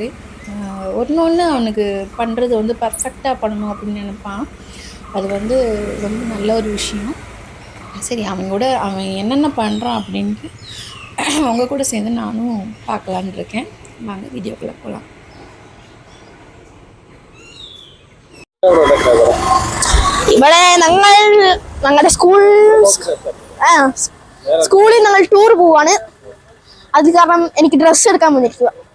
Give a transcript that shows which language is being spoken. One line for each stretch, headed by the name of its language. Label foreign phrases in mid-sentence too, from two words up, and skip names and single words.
Tamil: ஒன்று அவனுக்கு பண்ணுறது வந்து பர்ஃபெக்டாக பண்ணணும் அப்படின்னு நினைப்பான். அது வந்து ரொம்ப நல்ல ஒரு விஷயம். சரி, அவன் என்னென்ன பண்ணுறான் அப்படின்ட்டு அவங்க கூட சேர்ந்து நானும் பார்க்கலான் இருக்கேன். வாங்க வீடியோக்குள்ளே போகலாம்.
Malayalam: ഇവിടെ ഞങ്ങളുടെ സ്കൂളിൽ ഞങ്ങൾ ടൂർ പോവാണ്. അത് കാരണം എനിക്ക് ഡ്രസ്സ് എടുക്കാൻ വന്നിരിക്കുക.